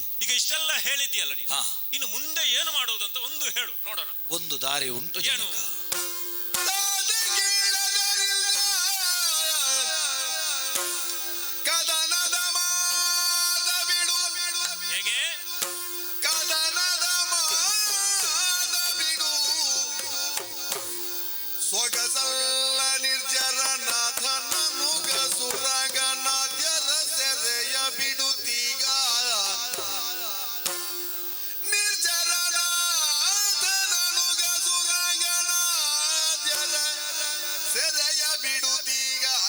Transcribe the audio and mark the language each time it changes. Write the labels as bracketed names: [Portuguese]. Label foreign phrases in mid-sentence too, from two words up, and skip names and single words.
[Kannada] ಈಗ ಇಷ್ಟೆಲ್ಲ ಹೇಳಿದ್ಯಲ್ಲ ನೀನು, ಇನ್ನು ಮುಂದೆ ಏನು ಮಾಡುವುದಂತ ಒಂದು ಹೇಳು ನೋಡೋಣ. ಒಂದು ದಾರಿ ಉಂಟು. ಏನು? ಹೇಗೆ? ಸೊಗಸಲ್ಲ ನಿರ್ಜರನಾಥನ ನುಗ ಸುರಗನಾದ್ಯರ ಸೆರೆಯ ಬಿಡುತ್ತೀಗ. ನಿರ್ಜರನಾಥನ ನುಗ ಸುರಗನಾದ್ಯರ ಸೆರೆಯ ಬಿಡುತ್ತೀಗ.